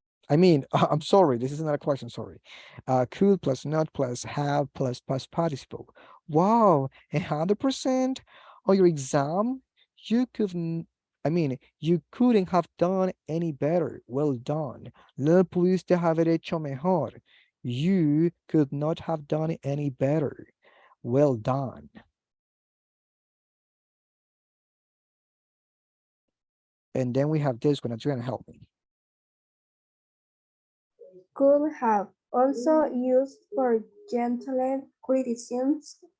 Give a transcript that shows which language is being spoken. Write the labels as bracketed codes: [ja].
[en] I mean, I'm sorry, this is not a question, sorry. Could plus not plus have plus past participle. Wow, 100% on your exam, you couldn't, I mean, you couldn't have done any better. Well done. [es] Lo pudiste haber hecho mejor. [en] You could not have done any better. Well done. And then we have this one that's gonna help me. Could have also used for gentle criticisms.